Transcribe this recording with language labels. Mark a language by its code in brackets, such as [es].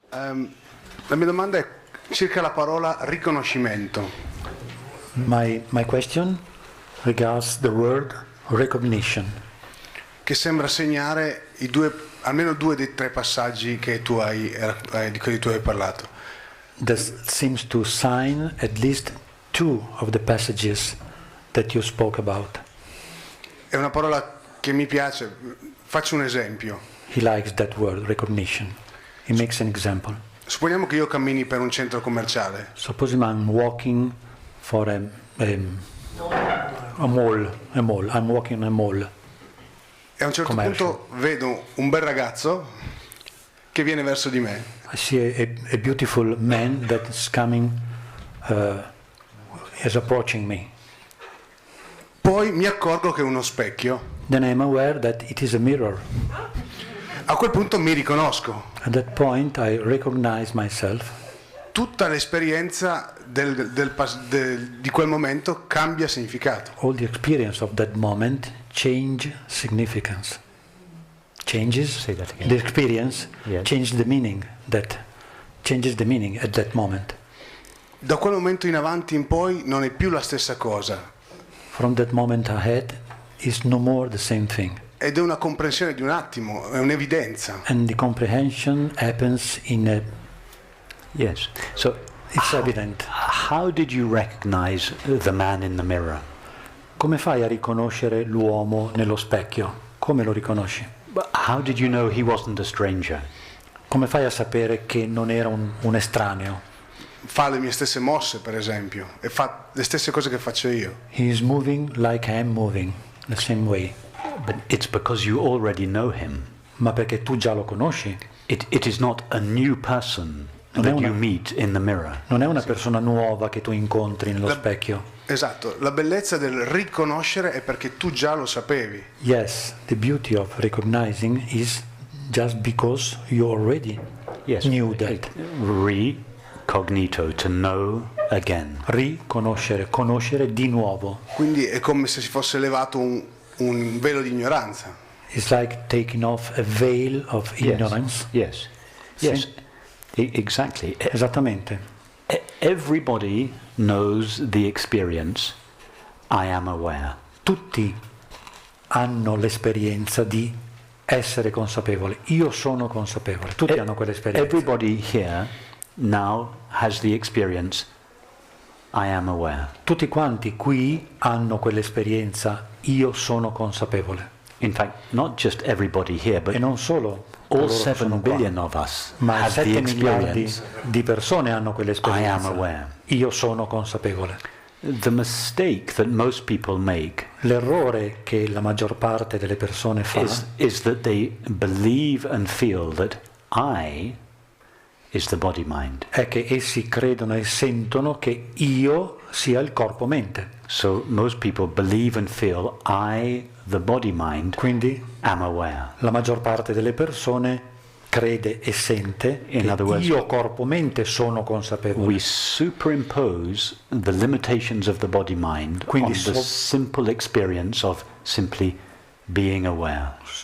[it] La mia domanda è circa la parola riconoscimento. [en] My question regards the word recognition, [it] che sembra segnare almeno due dei tre passaggi che di cui tu hai parlato. [en] that seems to sign at least two of the passages that you spoke about. [it] È una parola che mi piace. Faccio un esempio. [en] He likes that word, recognition. He makes an example. [it] Supponiamo che io cammini per un centro commerciale. [en] Supposing I'm walking for a mall. I'm walking in a mall. [it] E a un certo punto vedo un bel ragazzo che viene verso di me. [en] I see a beautiful man that is coming, is approaching me. [it] Poi mi accorgo che è uno specchio. [en] Then I'm aware that it is a mirror. [it] A quel punto mi riconosco. [en] At that point I recognize myself. [it] Tutta l'esperienza di quel momento cambia significato. [en] All the experience of that moment change significance. Changes. Say that again. The experience changes the meaning. That changes the meaning at that moment. [it] Da quel momento in avanti in poi non è più la stessa cosa. [en] From that moment ahead is no more the same thing. [it] Ed è una comprensione di un attimo, è un'evidenza. [en] And the comprehension happens in a... Yes. So it's evident. How did you recognize the man in the mirror? [it] Come fai a riconoscere l'uomo nello specchio? Come lo riconosci? [en] But how did you know he wasn't a stranger? [it] Come fai a sapere che non era un estraneo? Fa le mie stesse mosse, per esempio, e fa le stesse cose che faccio io. [en] He is moving like I am moving, the same way. But it's because you already know him. [it] Ma perché tu già lo conosci? [en] It is not a new person that you meet in the mirror. [it] Non è una persona nuova che tu incontri nello specchio. Esatto, la bellezza del riconoscere è perché tu già lo sapevi. [en] Yes, the beauty of recognizing is just because you already knew that. Recognito, to know again. [it] Riconoscere, conoscere di nuovo. Quindi è come se si fosse levato un velo di ignoranza. [en] It's like taking off a veil of ignorance. Yes. Exactly. [it] Esattamente. [en] Everybody knows the experience. I am aware. [it] Tutti hanno l'esperienza di essere consapevole. Io sono consapevole. Tutti hanno quell'esperienza. [en] Everybody here now has the experience. I am aware. [it] Tutti quanti qui hanno quell'esperienza. Io sono consapevole. [en] In fact, not just everybody here, but [it] e non solo [en] all 7 billion of us [it] ma [en] have 7 the [it] miliardi [en] experience. [it] di persone hanno quell'esperienza. [en] I am aware. [it] Io sono consapevole. [en] The mistake that most people make [it] L'errore che la maggior parte delle persone fa [en] is that they believe and feel that I is the body mind. [it] È che essi credono e sentono che io sia il corpo-mente. [en] So most people believe and feel I, the body mind, [it] quindi [en] am aware. [it] La maggior parte delle persone crede e sente che io corpo-mente sono consapevole. [en] We superimpose the limitations of the body mind on the simple experience of simply being aware.